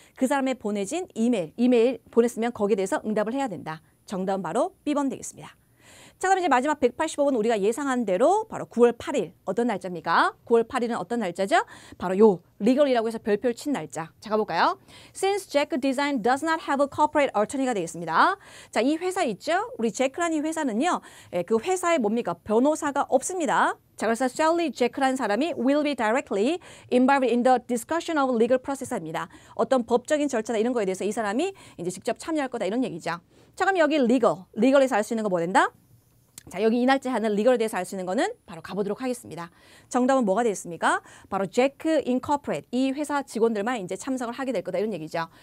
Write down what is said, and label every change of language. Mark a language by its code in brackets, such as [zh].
[ko] 그 사람의 보내진 이메일 보냈으면 거기에 대해서 응답을 해야 된다. 정답은 바로 B번 되겠습니다. 자, 그럼 이제 마지막 185번 우리가 예상한 대로 바로 9월 8일 어떤 날짜입니까? 9월 8일은 어떤 날짜죠? 바로 요 legal이라고 해서 별표를 친 날짜. 자, 가볼까요? [en] Since Jack Design does not have a corporate attorney [ko] 가 되겠습니다. 자, 이 회사 있죠? 우리 제크라는 이 회사는요. 그 회사에 뭡니까? 변호사가 없습니다. 자, 그래서 [en] Sally Jack [ko] 라는 사람이 [en] will be directly involved in the discussion of legal process [ko] 입니다. 어떤 법적인 절차나 이런 거에 대해서 이 사람이 이제 직접 참여할 거다 이런 얘기죠. 자, 그럼 여기 legal에서 알 수 있는 거 뭐 된다? 자, 여기 이 날짜 하는 리걸에 대해서 알 수 있는 거는 바로 가보도록 하겠습니다. 정답은 뭐가 되겠습니까? 바로 제크 인코퍼레이트, 이 회사 직원들만 이제 참석을 하게 될 거다 이런 얘기죠.